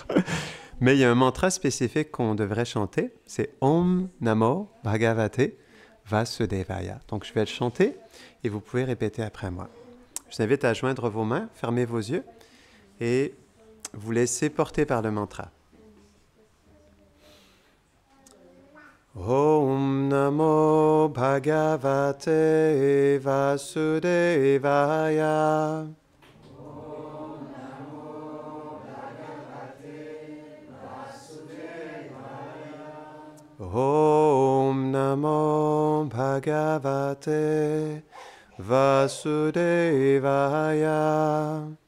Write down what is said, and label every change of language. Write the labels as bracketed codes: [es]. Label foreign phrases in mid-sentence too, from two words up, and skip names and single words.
[fr] Mais il y a un mantra spécifique qu'on devrait chanter, c'est [sa] ॐ नमो भगवते वासुदेवाय. [fr] Donc je vais le chanter et vous pouvez répéter après moi. Je vous invite à joindre vos mains, fermez vos yeux et vous laissez porter par le mantra. [sa] ॐ नमो भगवते वासुदेवाय. ॐ नमो भगवते वासुदेवाय.